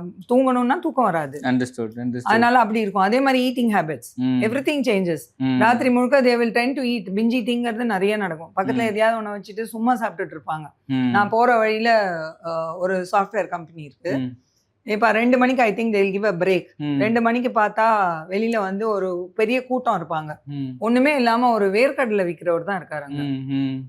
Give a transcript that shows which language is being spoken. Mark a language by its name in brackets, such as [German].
[Tamil] தூங்கணும்னா தூக்கம் வராது. அதனால அப்படி இருக்கும். அதே மாதிரி ஈட்டிங் ஹேபிட்ஸ், எவ்ரிதிங் சேஞ்சஸ். ராத்திரி முழுக்க [English] they will tend to eat, [Tamil] binge eatingங்கிறது நிறைய நடக்கும். பக்கத்துல எதையாவது ஒண்ணு வச்சுட்டு சும்மா சாப்பிட்டுட்டு இருப்பாங்க. நான் போற வழியில ஒரு சாஃப்ட்வேர் கம்பெனி இருக்கு, இப்ப 2 மணிக்கு [English] I think they'll give a break. ம். [Tamil] 2 மணிக்கு பார்த்தா வெளியில வந்து ஒரு பெரிய கூட்டம் இருப்பாங்க. ம். ஒண்ணுமே இல்லாம ஒரு வேர்க்கடலை விக்கிறவர் தான் இருக்காருங்க. ம். ம்.